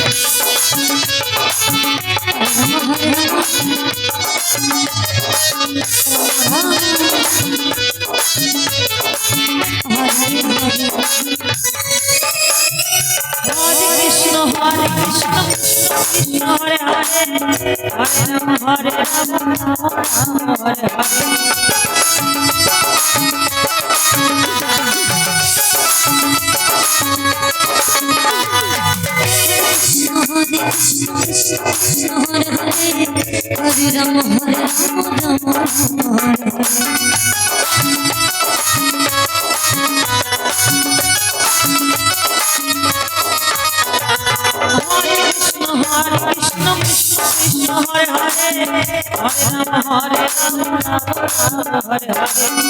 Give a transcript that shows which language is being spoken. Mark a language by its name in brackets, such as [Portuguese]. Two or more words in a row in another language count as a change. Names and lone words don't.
[Sanskrit] হরে কৃষ্ণ কৃষ্ণ হরে হরে হরে রাম হরে হরে हरे राम कृष्ण कृष्ण हरे हरे हरे राम हरे हरे